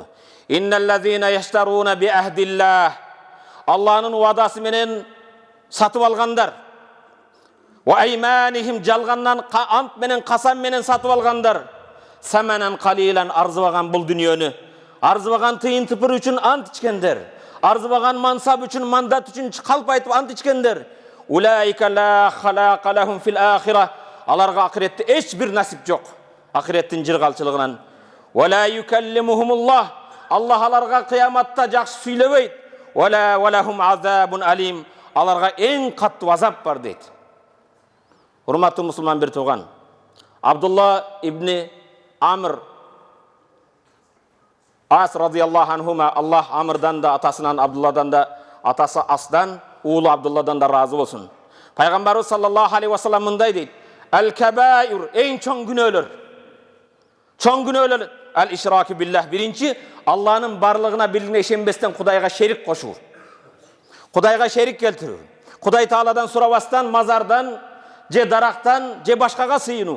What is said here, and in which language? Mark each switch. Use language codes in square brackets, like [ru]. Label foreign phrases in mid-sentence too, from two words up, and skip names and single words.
[ar] إن الذين يشترون بعهد الله. [ky] Аллахнын уадасы менен сатып алгандар. [ar] وأيمانهم, [ky] жалгандан ант менен, касам менен сатып алгандар. [ar] ثمنا قليلا, [ky] арзыбаган бул дүйнөнү, арзыбаган тыйын тыпыр үчүн ант ичкендер, арзыбаган мансап үчүн, мандат үчүн калп айтып ант ичкендер. [ar] أولئك لا خلاق لهم في الآخرة. [ky] Аларга акыретте эч бир насип жок. Акыреттин жыргалчылыгынан. [ar] ولا يكلمهم الله. [ky] Аллах аларга кыяматта жакшы сүйлөбөйт. [ar] ولا ولهم عذاب أليم. [ky] Аларга эң каттуу азап бар дейт. Урматтуу мусулман бир туган, Абдулла ибн Амр Ас [ar] رضي الله عنهما, [ky] Аллах Амрдан да, атасынан Абдулладан да, атасы Асдан, уулу Абдулладан да разы болсун. Пайгамбарыбыз [ar] صلى الله عليه وسلم [ky] мындай дейт: "Ал-кабаир", эң чоң күнөөлөр. Чоң күнөөлөр [ar] الإشراك بالله. [ky] Биринчи, Аллахнын барлыгына билине ишенбестен Кудайга шерик кошуу. Кудайга шерик келтирүү. Кудай Тааладан сурабастан, мазардан, же дарактан, же башкага сыйынуу.